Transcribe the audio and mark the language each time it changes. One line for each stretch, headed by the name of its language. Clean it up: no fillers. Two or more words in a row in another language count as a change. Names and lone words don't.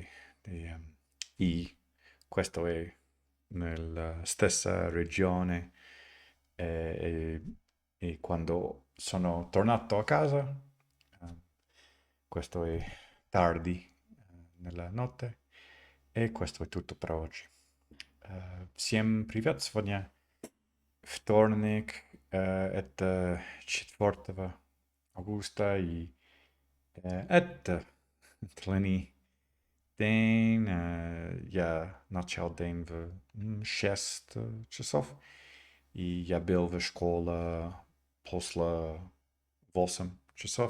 Italian: e questo è nella stessa regione e, e quando sono tornato a casa, eh, questo è tardi nella notte и questo è tutto per oggi.
Russian: Всем привет! Сегодня вторник, это 4 августа, и это длинный день. Я начал день в 6 часов, и я был в школе после 8 часов.